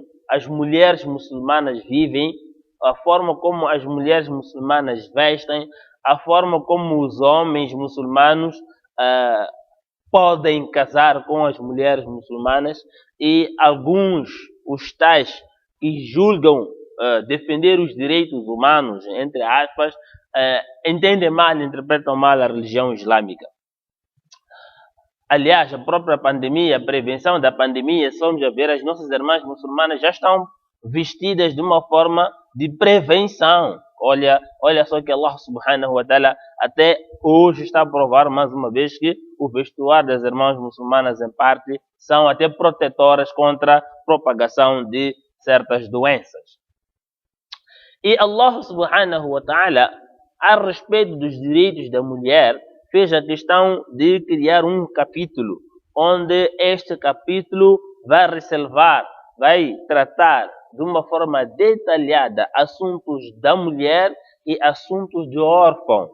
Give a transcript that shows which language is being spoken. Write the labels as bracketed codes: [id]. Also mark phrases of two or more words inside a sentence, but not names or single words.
[pt] as mulheres muçulmanas vivem, a forma como as mulheres muçulmanas vestem, a forma como os homens muçulmanos podem casar com as mulheres muçulmanas, e alguns, os tais que julgam defender os direitos humanos, entre aspas, entendem mal, interpretam mal a religião islâmica. Aliás, a própria pandemia, a prevenção da pandemia, somos a ver, as nossas irmãs muçulmanas já estão vestidas de uma forma de prevenção. Olha só que [ar] الله سبحانه وتعالى [pt] até hoje está a provar mais uma vez que o vestuário das irmãs muçulmanas em parte são até protetoras contra a propagação de certas doenças. [ar] E الله سبحانه وتعالى, [pt] a respeito dos direitos da mulher, fez a questão de criar um capítulo, onde este capítulo vai ressalvar, vai tratar de uma forma detalhada assuntos da mulher e assuntos de órfão.